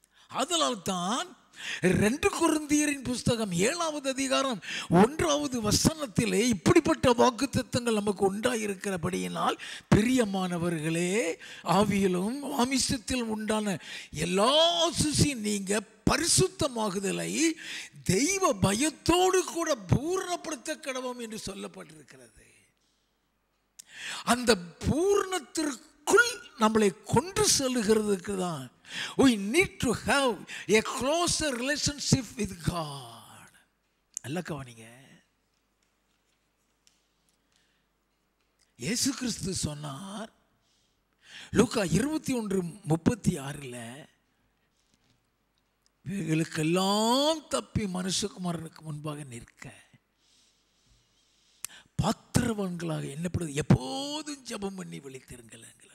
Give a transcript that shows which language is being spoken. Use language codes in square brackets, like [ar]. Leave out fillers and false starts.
[ta] அதனால் தான் 2 கொரிந்தியரின் புஸ்தகம் 7வது அதிகாரம் 1வது வசனத்திலே இப்படிப்பட்ட வாக்குத்தத்தங்கள் நமக்கு உண்டாயிருக்கிறபடியினால், பிரியமானவர்களே, ஆவியிலும் மாமிசத்திலும் உண்டான எல்லா சுசியும் நீங்க பரிசுத்தமாகுதலை தெய்வ பயத்தோடு கூட பூர்ணப்படுத்த கடவோம் என்று சொல்லப்பட்டிருக்கிறது. அந்த பூர்ணத்திற்குள் நம்மளை கொண்டு செல்லுகிறதுக்கு தான் [en] we need to have a closer relationship with God. [ta] அல்ல கவனிங்க. இயேசு கிறிஸ்து சொன்னார் லூக்கா 21:36 இவைகளுக்கெல்லாம் தப்பி மனுஷகுமாரனுக்கு முன்பாக நிற்க பாத்திரவான்களாக என்னப்படுது எப்போதும் ஜெபம் பண்ணி விழித்திருங்கள்.